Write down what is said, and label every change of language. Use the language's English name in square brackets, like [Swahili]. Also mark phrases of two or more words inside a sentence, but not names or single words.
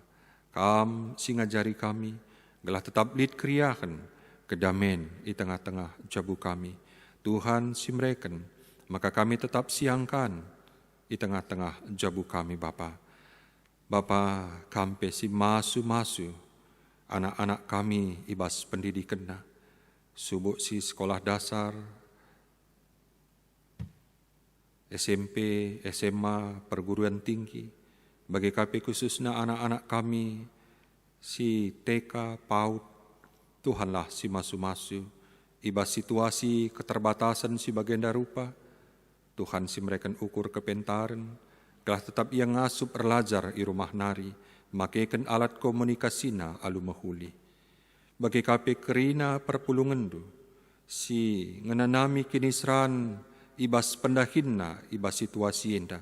[Batak Karo] Kam singajari kami, gelah tetap lid kriakan, kedamen di tengah-tengah jabu kami. Tuhan simreken, maka kami tetap siangkan di tengah-tengah jabu kami Bapa. Bapa kampe si masu-masu, anak-anak kami ibas pendidikan na, subuk si [Indonesian] sekolah dasar, SMP, SMA, perguruan tinggi, [Batak Karo] bagi KP khususnya anak-anak kami, si TK, PAUD, Tuhanlah si masu-masu, ibas [Indonesian] situasi keterbatasan [Batak Karo] si bagenda rupa, Tuhan si mereka ukur kepentaran, telah tetap ia ngasup erlajar i rumah nari, makaikan alat komunikasina alu mahuli. Bagi KP kerina perpulungan du, si ngenanami kinisran ibas pendahinna, ibas situasi indah.